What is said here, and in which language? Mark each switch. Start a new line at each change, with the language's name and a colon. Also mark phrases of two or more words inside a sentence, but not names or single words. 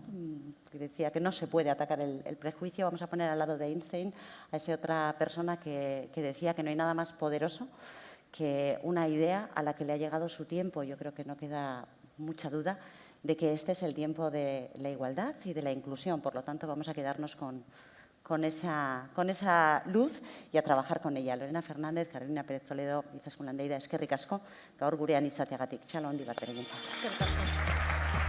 Spanish: Que decía que no se puede atacar el prejuicio, vamos a poner al lado de Einstein a esa otra persona que decía que no hay nada más poderoso que una idea a la que le ha llegado su tiempo. Yo creo que no queda mucha duda de que este es el tiempo de la igualdad y de la inclusión, por lo tanto vamos a quedarnos con esa luz y a trabajar con ella. Lorena Fernández, Carolina Pérez Toledo,
Basque: Izaskun Landeida, eskerrik asko, gaur gurean izateagatik. Txalo handi bat beregentzat. Eskerrik asko.